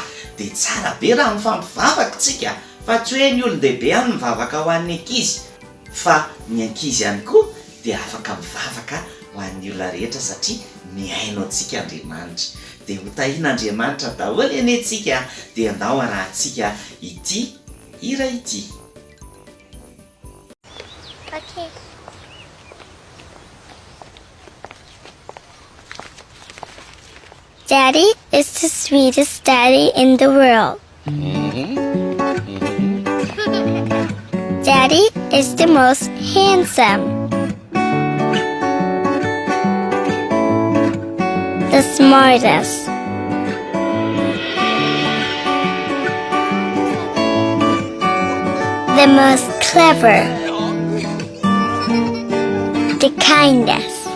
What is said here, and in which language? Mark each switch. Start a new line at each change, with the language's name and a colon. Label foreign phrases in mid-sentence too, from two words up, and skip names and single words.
Malagasy: Dia tsara be raha mifampivavaka tsika fa tsy hoe ny olon-dehibe any mivavaka ho an'ny ankizy fa ny ankizy ihany koa dia afaka mivavaka ho an'ny olona rehetra satria miaino antsika Andriamanitra. Dia ho tahian'Andriamanitra daholo anie tsika dia andao arahantsika ity hira ity.
English: Okay. Daddy is the sweetest daddy in the world. Daddy is the most handsome, the smartest, the most clever, the kindest.